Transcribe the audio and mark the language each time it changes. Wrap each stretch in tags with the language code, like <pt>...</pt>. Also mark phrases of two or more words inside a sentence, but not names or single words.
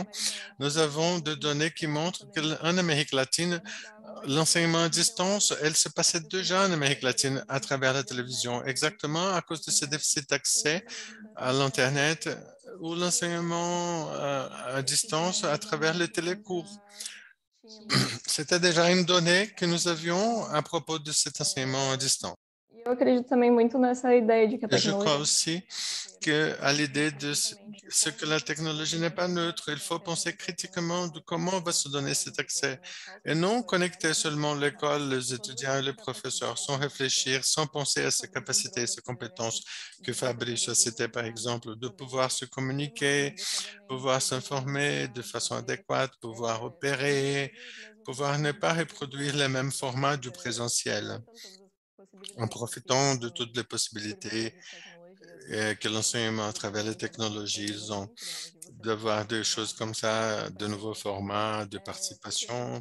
<fr>Nous avons des données qui montrent qu'en Amérique latine, l'enseignement à distance, elle se passait déjà en Amérique latine à travers la télévision, exactement à cause de ce déficit d'accès à l'Internet ou l'enseignement à distance à travers les télécours. C'était déjà une donnée que nous avions à propos de cet enseignement à distance.</fr> <pt>Eu acredito também muito nessa ideia de que a</pt> <fr>Et je crois</fr> <pt>tecnologia</pt> <fr>aussi qu'à l'idée de ce que la technologie n'est pas neutre, il faut penser critiquement de comment on va se donner cet accès et non connecter seulement l'école, les étudiants et les professeurs sans réfléchir, sans penser à ses capacités, ses compétences que Fabrice a cité par exemple, de pouvoir se communiquer, pouvoir s'informer de façon adéquate, pouvoir opérer, pouvoir ne pas reproduire les mêmes formats du présentiel en profitant de toutes les possibilités que l'enseignement à travers les technologies, ils ont d'avoir des choses comme ça, de nouveaux formats de participation.</fr>